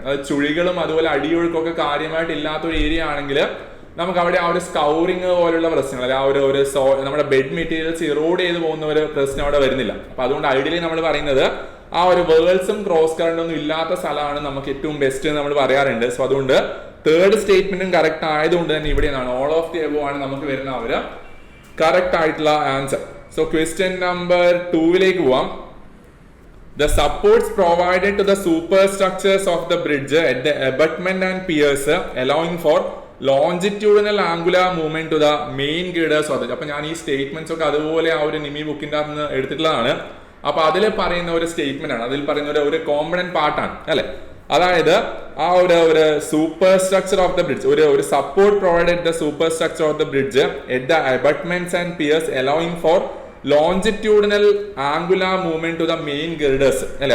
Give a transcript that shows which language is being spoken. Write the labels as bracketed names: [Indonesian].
[Malayalam] അത് ചുഴികളും അതുപോലെ അടിയൊഴുക്കൊക്കെ കാര്യമായിട്ട് ഇല്ലാത്ത ഒരു ഏരിയ ആണെങ്കിൽ നമുക്ക് അവിടെ ആ ഒരു സ്കൗറിങ് പോലുള്ള പ്രശ്നങ്ങൾ നമ്മുടെ ബെഡ് മെറ്റീരിയൽസ് ഇറോഡ് ചെയ്ത് പോകുന്ന ഒരു പ്രശ്നം അവിടെ വരുന്നില്ല. അപ്പൊ അതുകൊണ്ട് ഐഡിയലി നമ്മൾ പറയുന്നത് ആ ഒരു വേൾസും ക്രോസ് കറന്റ് ഒന്നും ഇല്ലാത്ത സ്ഥലമാണ് നമുക്ക് ഏറ്റവും ബെസ്റ്റ് എന്ന് നമ്മൾ പറയാറുണ്ട്. സോ അതുകൊണ്ട് തേർഡ് സ്റ്റേറ്റ്മെന്റും കറക്റ്റ് ആയതുകൊണ്ട് തന്നെ ഇവിടെ ഓൾ ഓഫ് ദി എബോവ് ആണ് നമുക്ക് വരുന്ന കറക്റ്റ് ആയിട്ടുള്ള ആൻസർ. സോ ക്വസ്റ്റ്യൻ നമ്പർ 2 പോവാം. [English] The supports provided to the superstructures of the bridge at the abutment and piers allowing for longitudinal angular movement to the main girders of the. [Malayalam] അപ്പൊ ഞാൻ ഈ statements ഒക്കെ അതുപോലെ ആ ഒരു നിമി ബുക്കിന്റെ അകത്ത് നിന്ന് എടുത്തിട്ടുള്ളതാണ്. അപ്പൊ അതിൽ പറയുന്ന ഒരു സ്റ്റേറ്റ്മെന്റ് ആണ്, അതിൽ പറയുന്ന ഒരു കോമ്പണന്റ് പാർട്ടാണ് അല്ലെ. അതായത് ആ ഒരു super structure of the bridge ഒരു support provided the super structure of the bridge at the അബട്ട്മെന്റ്സ് and Pierce allowing for longitudinal angular movement to the main ഗിർഡേഴ്സ് അല്ലെ.